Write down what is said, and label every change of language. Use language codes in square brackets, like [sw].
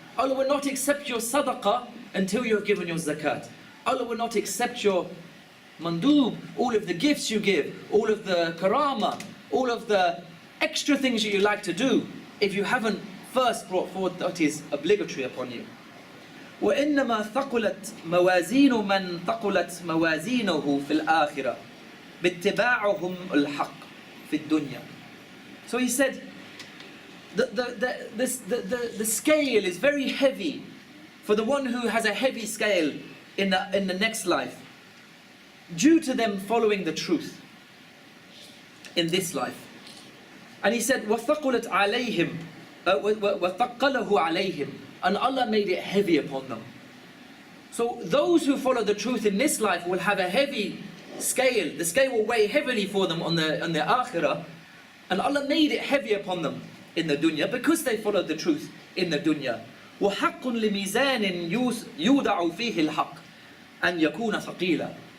[en] Allah will not accept your sadaqah until you have given your zakat. Allah will not accept your mandub, all of the gifts you give, all of the karama, all of the extra things that you like to do, if you haven't first brought forward what is obligatory upon you. [ar] وإنما ثقلت موازين من ثقلت موازينه في الآخرة باتباعهم الحق في الدنيا. [en] So he said, the scale is very heavy for the one who has a heavy scale in the next life, due to them following the truth in this life. [ar] And he said, وَثَقُلَتْ عَلَيْهِمْ وَثَقَّلَهُ عَلَيْهِمْ. [en] And Allah made it heavy upon them. So those who follow the truth in this life will have a heavy scale. The scale will weigh heavily for them on the akhirah. And Allah made it heavy upon them in the dunya because they followed the truth in the dunya. [ar] وَحَقٌّ لِمِيزَانٍ يُودَعُ فِيهِ الْحَقِّ أَنْ يَكُونَ ثَقِيلًا.